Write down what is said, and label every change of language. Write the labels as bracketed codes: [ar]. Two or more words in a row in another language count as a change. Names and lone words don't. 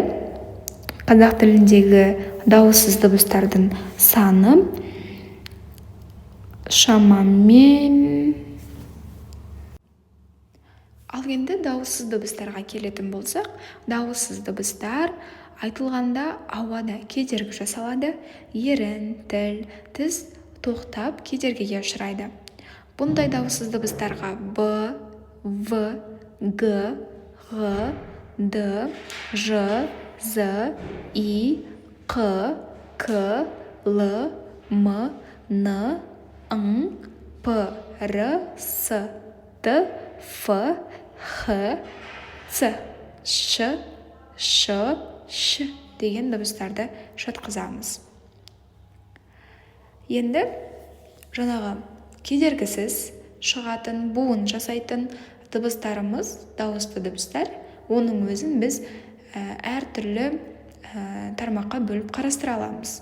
[kk] Қазақ тіліндегі дауыссыз дыбыстардың саны шамамен енді дауыссыз дыбыстарға келетін болсақ, дауыссыз дыбыстар айтылғанда ауада кедергі жасалады, ерін, тіл, тіс тоқтап кедергіге ұшырайды. Бұндай дауыссыз дыбыстарға б, в, г, ғ, д, ж, з, и, қ, к, л, м, н, ң, п, р, с, т, ф, х, ц, ш, ш, ш деген дыбыстарды жатқызамыз. Енді жаңағы кедергісіз шығатын, буын жасайтын дыбыстарымыз, дауысты дыбыстар, оның өзін біз әртүрлі тармаққа бөліп қарастыра аламыз.